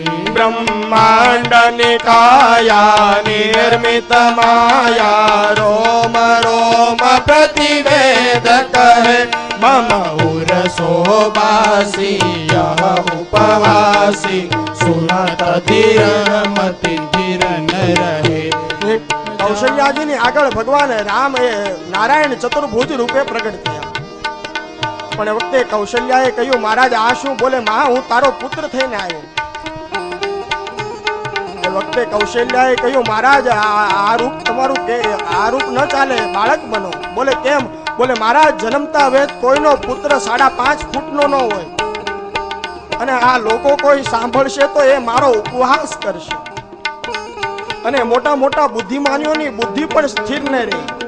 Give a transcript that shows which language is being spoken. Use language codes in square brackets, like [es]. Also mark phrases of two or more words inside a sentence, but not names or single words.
[awa] ब्रह्मांड निकाया निर्मित माया रोम रोम प्रतिवेद कहे मम उर सोबासी यह उपवासी सुनत धीर मति धीर न रहे [gu] कौशल्याजीની આગળ ભગવાન રામ એ નારાયણ ચતુર્ભુજ રૂપે પ્રગટ થયા પણ એ વખતે કૌશલ્યાએ કહ્યું મહારાજ આ શું બોલે માં હું તારો પુત્ર થઈને આવ્યો એ વખતે કૌશલ્યાએ કહ્યું મહારાજ આ રૂપ તમારું કે આ રૂપ ન ચાલે બાળક બનો બોલે કેમ બોલે મહારાજ જન્મતા વેદ કોઈનો પુત્ર 5.5 ફૂટનો ન હોય અને આ લોકો કોઈ સાંભળશે તો એ મારો ઉપહાસ કરશે અને મોટા મોટા બુદ્ધિમાનીઓની બુદ્ધિ પણ સ્થિર ન રહે